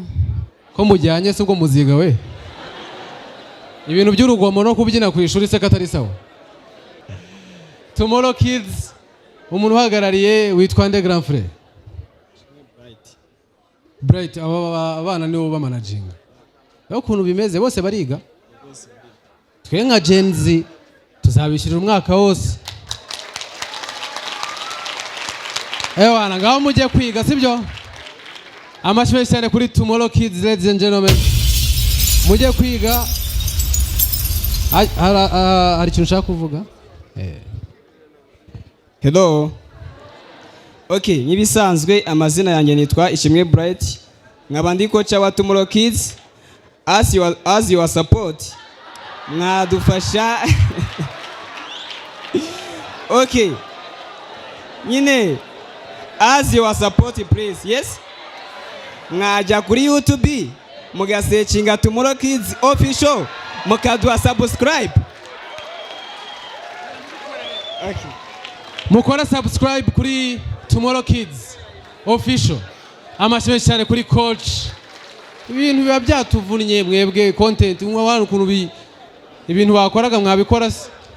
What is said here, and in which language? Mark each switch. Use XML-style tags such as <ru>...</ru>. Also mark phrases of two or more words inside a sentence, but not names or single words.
<rw>ko mujyanye se ubwo muziga we ibintu by'urugomo no kubyina ku ishuri se katari sawa Tomorrow Kids umuntu uhagarariye witwa nde</rw> <fr>grand frère</fr> <rw>Bright abana nibo bamanaginga aho ukuntu bimeze bose bariga twe nka Gen Z tuzabishyirira umwaka wose wana ngaho mujye kwiga sibyo amashyi cyane kuri Tomorrow Kids</rw> <en>ladies and gentlemen</en> <rw>mujye kwiga hari ikintu ushaka kuvuga</rw> <en>hello okay</en> <rw>nyibisanzwe amazina yanjye nitwa Ishimwe Bright nkaba ndi coach wa Tomorrow Kids</rw> <en>as your support</en> <rw>mwadufasha okay nyine</rw> <en>as your support please yes</en> <rw>mwajya kuri YouTube mugasearchinga Tomorrow Kids official mukaduha subscribe okay mukora subscribe kuri Tomorrow Kids official amashyi cyane kuri coach ibintu biba byatuvunnye mwebwe content mwabana ukuntu ibintu bakoraga mwabikora se</rw>